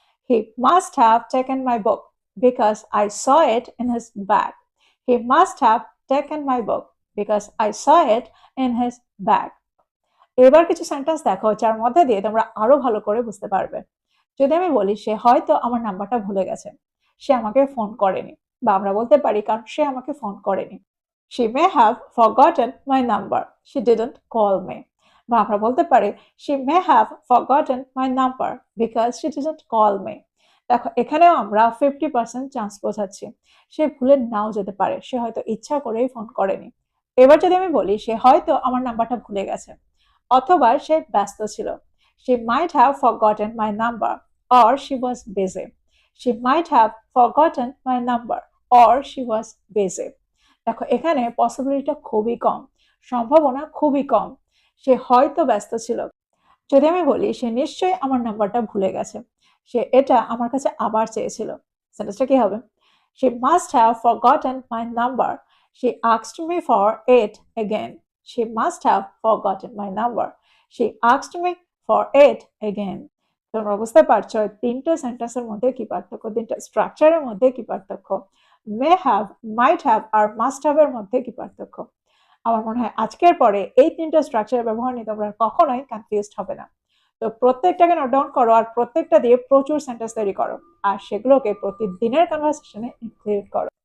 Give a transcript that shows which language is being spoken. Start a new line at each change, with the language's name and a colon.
English: He must have taken my book because I saw it in his bag, he must have taken my book because I saw it in his bag.
Bangla: এবার কিছু sentence দেখো যার মধ্যে দিয়ে তোমরা আরো ভালো করে বুঝতে পারবে। যদি আমি বলি সে হয়তো আমার নাম্বারটা ভুলে গেছে, সে আমাকে ফোন করেনি, বা আমরা বলতে পারি কারণ সে আমাকে ফোন করেনি।
English: She may have forgotten my number. She didn't call me.
Bangla: বা আমরা বলতে পারি
English: she may have forgotten my number because she didn't call me.
Bangla: দেখো এখানেও আমরা 50% চান্স বোঝাচ্ছি। সে ভুলে নাও যেতে পারে, সে হয়তো ইচ্ছা করেই ফোন করেনি। এবার যদি আমি বলি সে হয়তো আমার নাম্বারটা ভুলে গেছে অথবা সে ব্যস্ত ছিল,
English: she might have forgotten my number or she was busy. She might have forgotten my number or she was busy.
Bangla: দেখো এখানে পসিবিলিটিটা খুবই কম, সম্ভাবনা খুবই কম। সে হয়তো ব্যস্ত ছিল। যদি আমি বলি সে নিশ্চয়ই আমার নাম্বারটা ভুলে গেছে, সে এটা আমার কাছে আবার চেয়েছিল, সেন্টেন্সটা কি হবে?
English: She must have forgotten my number. She asked me for it again. She must have forgotten my number. She asked me for it again.
Bangla: তোমরা বুঝতে পারছো তিনটে সেন্টেন্সের মধ্যে কি পার্থক্য, তিনটা স্ট্রাকচারের মধ্যে কি পার্থক্য, may have, might have আর must have এর মধ্যে কি পার্থক্য। আমার মনে হয় আজকের পরে এই তিনটা স্ট্রাকচারের ব্যবহার নিয়ে তোমরা কখনোই কনফিউজড হবে না। তো প্রত্যেকটাকে নোট ডাউন করো আর প্রত্যেকটা দিয়ে প্রচুর সেন্টেন্স তৈরি করো আর সেগুলোকে প্রতিদিনের কনভারসেশনে ইনক্লুড করো।